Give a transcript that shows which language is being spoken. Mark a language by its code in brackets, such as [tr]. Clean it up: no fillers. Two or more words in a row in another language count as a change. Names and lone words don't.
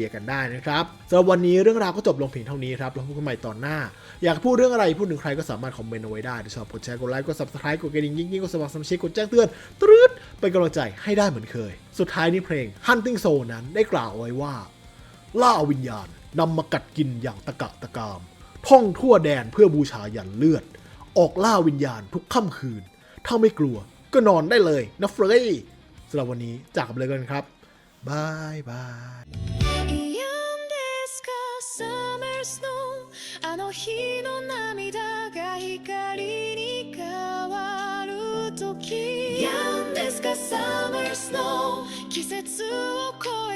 [th] ร์กันได้นะครับสำหรับวันนี้เรื่องราวก็จบลงเพียงเท่านี้ครับแล้วพบกันใหม่ตอนหน้าอยากพูดเรื่องอะไรพูดถึงใครก็สามารถคอมเมนต์เอาไว้ได้ถ้าชอบกดแชร์กดไลค์กด Subscribe กดกระดิ่งยิ่งๆกดสมัครสมาชิกกดแจ้งเตือนตรึดเป็นกำลังใจให้ได้เหมือนเคยสุดท้ายนี้เพลง Hunting Soul นั้นได้กล่าวไว้ว่าล่าวิญญาณนำมากัดกินอย่างตะกะตะกามท่องทั่วแดนเพื่อบูชายันเลือดออกล่าวิญญาณทุกค่ำคืนถ้าไม่กลัวก็นอนได้เลยนะเฟรย์สำหรับวันนี้จากกันเลยกันครับบายบาย [ja] あの日の涙が光に変わる時 [en] Young Deska Summer Snow [ja] 季節を